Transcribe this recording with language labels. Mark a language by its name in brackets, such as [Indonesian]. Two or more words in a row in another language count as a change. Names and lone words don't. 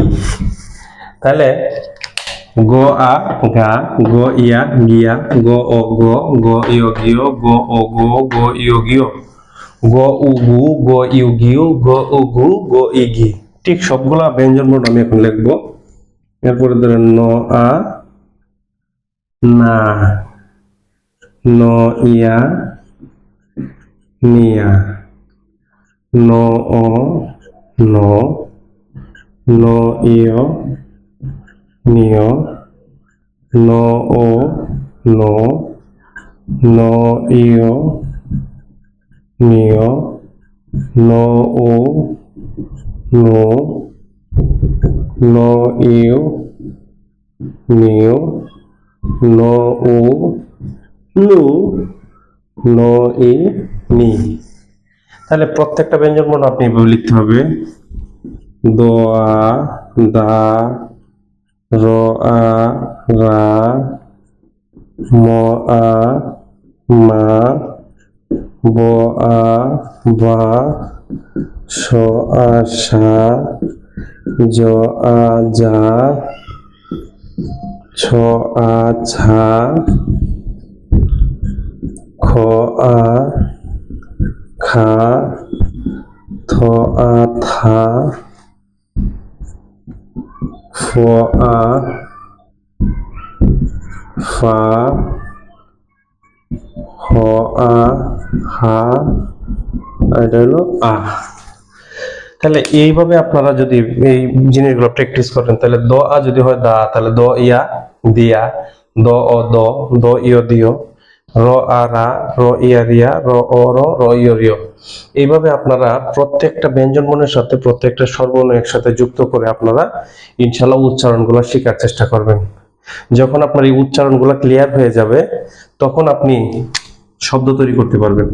[Bangla] তাহলে গ আ গা, গ ইয়া গিয়া, গ অ গ, গ ইয় গিয়, গ অ গো, গ ইয় গিয়, গ উ গু, গ ইউ গিউ, গ উ গু, গ ই গি। ঠিক সবগুলা ব্যঞ্জন বর্ণ আমি এখন লিখবো। এরপরে ধরেন ন আ না, ন ইয়া নিয়া, ন অ ন, ন ইয় নিয়, ন ও ন, ন ইয় নিয়, ন ও নো, ন ইয় নিয়, ন ও নু, ন ই নি। তাহলে প্রত্যেকটা ব্যঞ্জন বর্ণ আপনি এভাবে লিখতে হবে: দ আ দা, র আ রা, ম আ মা, ব আ বা, স আ সা, জ আ যা, ছ আ ছা, খ আ খা, থ আ থা, ফ আ ফা, হ আ হা, এটা হলো আ। তাহলে এইভাবে আপনারা যদি এই জিনিসগুলো প্র্যাকটিস করেন, তাহলে দ আ যদি হয় দা, তাহলে দ ইয়া দিয়া, দ অ দ, দ ইয় দিয়, র আ রা, র ইয়া রিয়া, র অ র, র ইয় রিয়। এইভাবে আপনারা প্রত্যেকটা ব্যঞ্জন বর্ণের সাথে প্রত্যেকটা স্বরবর্ণ একসাথে যুক্ত করে আপনারা ইনশাআল্লাহ উচ্চারণগুলো শেখার চেষ্টা করবেন। যখন আপনার এই উচ্চারণগুলো ক্লিয়ার হয়ে যাবে, তখন আপনি শব্দ তৈরি করতে পারবেন।